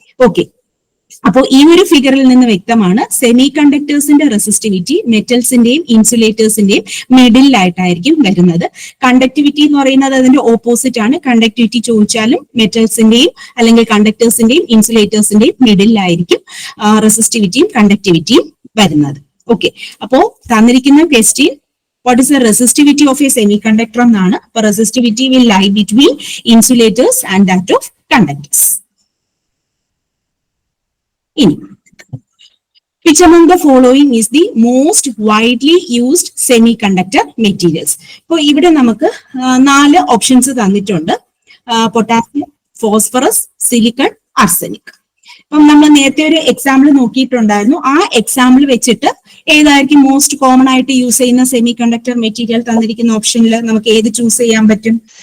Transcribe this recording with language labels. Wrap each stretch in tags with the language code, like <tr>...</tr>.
<ml>Okay, അപ്പോൾ ഈ ഒരു ഫിഗറിൽ നിന്ന് വ്യക്തമാണ് സെമി കണ്ടക്ടേഴ്സിന്റെ റെസിസ്റ്റിവിറ്റി മെറ്റൽസിന്റെയും ഇൻസുലേറ്റേഴ്സിന്റെയും മിഡിലായിട്ടായിരിക്കും വരുന്നത്. കണ്ടക്ടിവിറ്റി എന്ന് പറയുന്നത് അതിന്റെ ഓപ്പോസിറ്റ് ആണ്. കണ്ടക്ടിവിറ്റി ചോദിച്ചാലും മെറ്റൽസിന്റെയും അല്ലെങ്കിൽ കണ്ടക്ടേഴ്സിന്റെയും ഇൻസുലേറ്റേഴ്സിന്റെയും മിഡിലായിരിക്കും റെസിസ്റ്റിവിറ്റിയും കണ്ടക്ടിവിറ്റിയും വരുന്നത്. ഓക്കെ, അപ്പോ തന്നിരിക്കുന്ന question</ml> <en>what is the resistivity of a semiconductor</en> <ml>എന്നാണ്. അപ്പൊ</ml> <en>resistivity will lie between insulators and that of conductors.</en> <ml>ഇനി</ml> <en>which among the following is the most widely used semiconductor materials?</en> <ml>ഇപ്പോൾ ഇവിടെ നമുക്ക് 4 ഓപ്ഷൻസ് തന്നിട്ടുണ്ട്. Potassium, phosphorus, silicon, arsenic. ഇപ്പം നമ്മൾ നേരത്തെ ഒരു എക്സാമ്പിൾ നോക്കിയിട്ടുണ്ടായിരുന്നു. ആ എക്സാമ്പിൾ വെച്ചിട്ട് ഏതായിരിക്കും മോസ്റ്റ് കോമൺ ആയിട്ട് യൂസ് ചെയ്യുന്ന സെമി കണ്ടക്ടർ മെറ്റീരിയൽ തന്നിരിക്കുന്ന ഓപ്ഷനിൽ നമുക്ക് ഏത് ചൂസ് ചെയ്യാൻ പറ്റും?</ml>